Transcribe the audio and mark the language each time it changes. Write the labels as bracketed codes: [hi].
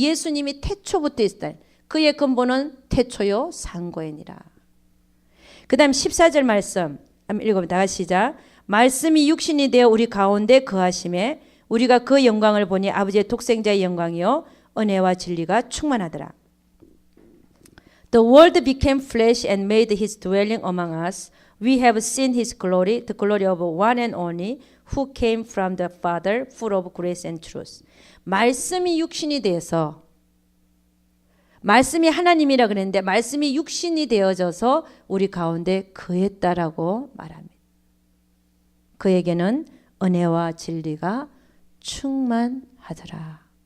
[ko] 예수님이 태초부터 있었다. 그의 근본은 태초요 상고이니라. 그 다음 14절 말씀 한번 읽어보면 다 같이 시작. 말씀이 육신이 되어 우리 가운데 거하심에 우리가 그 영광을 보니 아버지의 독생자의 영광이요 은혜와 진리가 충만하더라. [en] The word became flesh and made his dwelling among us. We have seen his glory, the glory of one and only, who came from the Father, full of grace and truth. [ko] 말씀이 육신이 되어서 말씀이 하나님이라 그랬는데 말씀이 육신이 되어져서 우리 가운데 거했다라고 말합니다. 그에게는 은혜와 진리가 충만하더라.